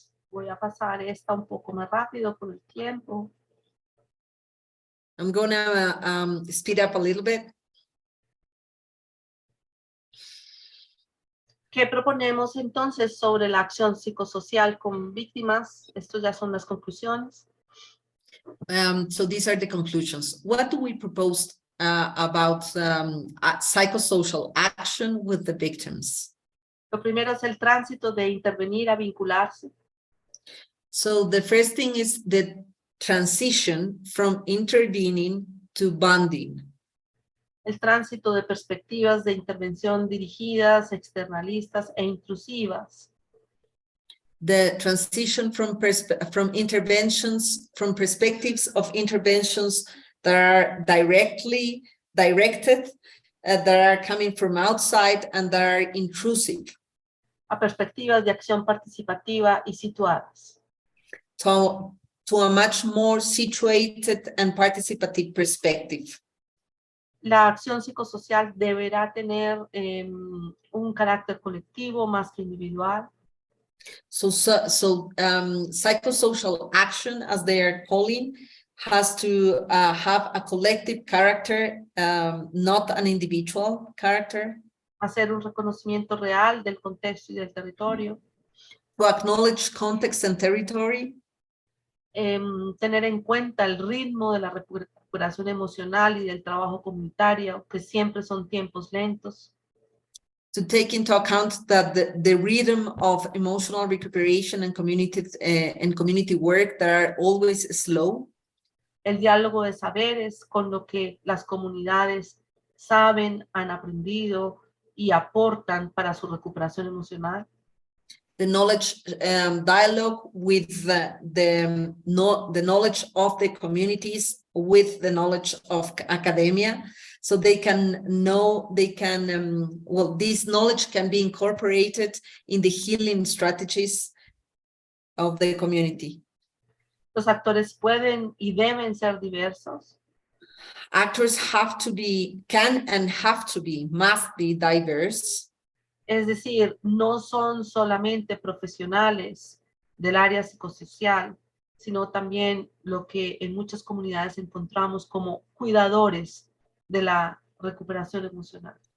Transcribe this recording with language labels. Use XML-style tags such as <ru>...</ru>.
<es>Voy a pasar esta un poco más rápido por el tiempo.</es> <en>I'm gonna speed up a little bit.</en> <es>¿Qué proponemos entonces sobre la acción psicosocial con víctimas? Estas ya son las conclusiones.</es> <en>So these are the conclusions. What do we propose about psychosocial action with the victims?</en> <es>Lo primero es el tránsito de intervenir a vincularse.</es> <en>So the first thing is the transition from intervening to bonding.</en> <es>El tránsito de perspectivas de intervención dirigidas, externalistas e intrusivas.</es> <en>The transition from interventions, from perspectives of interventions that are directly directed, that are coming from outside and that are intrusive.</en> <es>A perspectivas de acción participativa y situadas.</es> <en>To a much more situated and participative perspective.</en> <es>La acción psicosocial deberá tener un carácter colectivo más que individual.</es> <en>So psychosocial action, as they are calling, has to have a collective character, not an individual character.</en> <es>Hacer un reconocimiento real del contexto y del territorio.</es> <en>To acknowledge context and territory.</en> <es>Tener en cuenta el ritmo de la recuperación emocional y del trabajo comunitario, que siempre son tiempos lentos.</es> <en>To take into account that the rhythm of emotional recuperation and community work that are always slow.</en> <es>El diálogo de saberes con lo que las comunidades saben, han aprendido y aportan para su recuperación emocional.</es> <en>The knowledge dialogue with the knowledge of the communities with the knowledge of academia, so they can know, this knowledge can be incorporated in the healing strategies of the community.</en> <es>Los actores pueden y deben ser diversos.</es> <en>Actors have to be, can and have to be, must be diverse.</en> <es>Es decir, no son solamente profesionales del área psicosocial, sino también lo que en muchas comunidades encontramos como cuidadores de la recuperación emocional.</es>